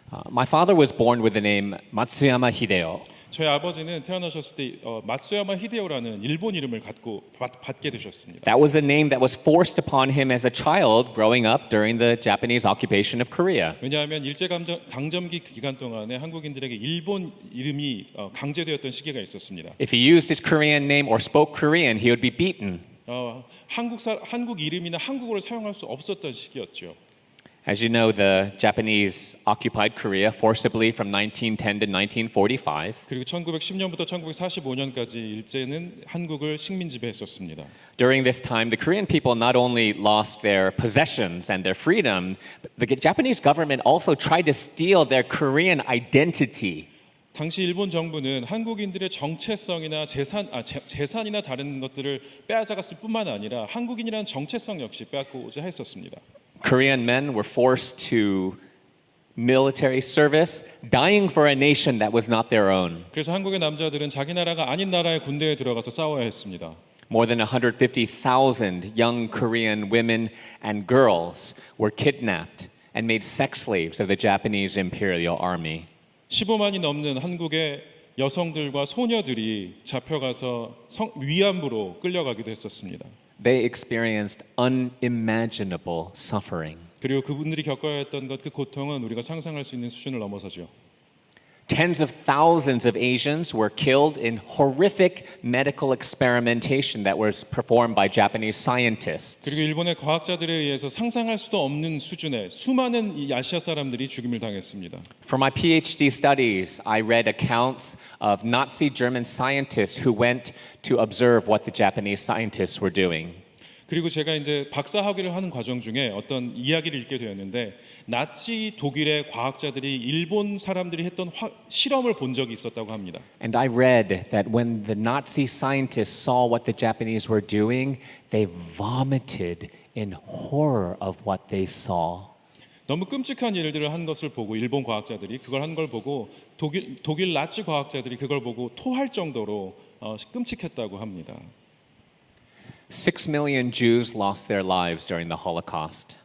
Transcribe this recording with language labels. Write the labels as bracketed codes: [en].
[en] My father was born with the name Matsuyama Hideo. [ko] 저희 아버지는 태어나셨을 때 마츠야마 히데오라는 일본 이름을 받게 되셨습니다. [en] That was a name that was forced upon him as a child growing up during the Japanese occupation of Korea. [ko] 왜냐하면 일제 강점기 기간 동안에 한국인들에게 일본 이름이 강제되었던 시기가 있었습니다. [en] If he used his Korean name or spoke Korean, he would be beaten. [ko] 한국 이름이나 한국어를 사용할 수 없었던 시기였죠. [en] As you know, the Japanese occupied Korea forcibly from 1910 to 1945. [ko] 그리고 1910년부터 1945년까지 일제는 한국을 식민 지배했었습니다. [en] During this time, the Korean people not only lost their possessions and their freedom, but the Japanese government also tried to steal their Korean identity. [ko] 당시 일본 정부는 한국인들의 정체성이나 재산이나 다른 것들을 빼앗아갔을 뿐만 아니라 한국인이라는 정체성 역시 빼앗고자 했었습니다. [en] Korean men were forced to military service, dying for a nation that was not their own. [ko] 그래서 한국의 남자들은 자기 나라가 아닌 나라의 군대에 들어가서 싸워야 했습니다. [en] More than 150,000 young Korean women and girls were kidnapped and made sex slaves of the Japanese Imperial Army. [ko] 15만이 넘는 한국의 여성들과 소녀들이 잡혀가서 위안부로 끌려가기도 했었습니다. [en] They experienced unimaginable suffering. [ko] 그리고 그분들이 겪어야 했던 그 고통은 우리가 상상할 수 있는 수준을 넘어서죠. [en] Tens of thousands of Asians were killed in horrific medical experimentation that was performed by Japanese scientists. [ko] 그리고 일본의 과학자들에 의해서 상상할 수도 없는 수준의 수많은 이 아시아 사람들이 죽임을 당했습니다. [en] For my PhD studies, I read accounts of Nazi German scientists who went to observe what the Japanese scientists were doing. [ko] 그리고 제가 이제 박사 학위를 하는 과정 중에 어떤 이야기를 읽게 되었는데 나치 독일의 과학자들이 일본 사람들이 했던 실험을 본 적이 있었다고 합니다. [en] And I read that when the Nazi scientists saw what the Japanese were doing, they vomited in horror of what they saw. [ko] 너무 끔찍한 일들을 한 것을 보고 일본 과학자들이 그걸 한 걸 보고 독일 나치 과학자들이 그걸 보고 토할 정도로 끔찍했다고 합니다. [en] 6 million Jews lost their lives during the Holocaust.